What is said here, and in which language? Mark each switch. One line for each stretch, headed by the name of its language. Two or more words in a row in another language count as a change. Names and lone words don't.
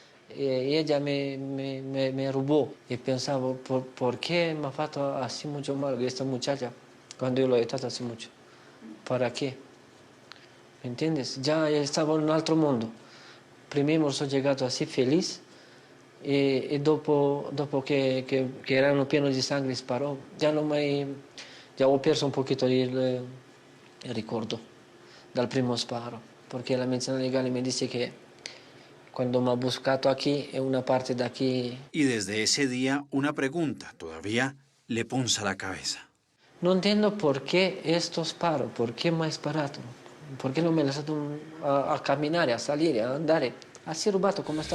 Spanish: Y ella me robó. Y pensaba, ¿por qué me ha hecho así mucho mal esta muchacha? Cuando yo lo he hecho hace mucho. ¿Para qué? ¿Me entiendes? Ya estaba en un otro mundo. Primero soy llegado así feliz.
Italian: Y dopo que erano pieno di sangue sparò, ya ho perso
Spanish: un poquito
Italian: il ricordo dal primo sparo, perché la medicina legale mi dice che
Spanish: cuando me ha buscado aquí, en una parte de aquí. Y desde ese día, una pregunta todavía le punza la cabeza. No entiendo por qué estos paros, por qué me ha disparado, por qué no me ha lasciato a caminar, a salir, a andar, así rubato como estaba.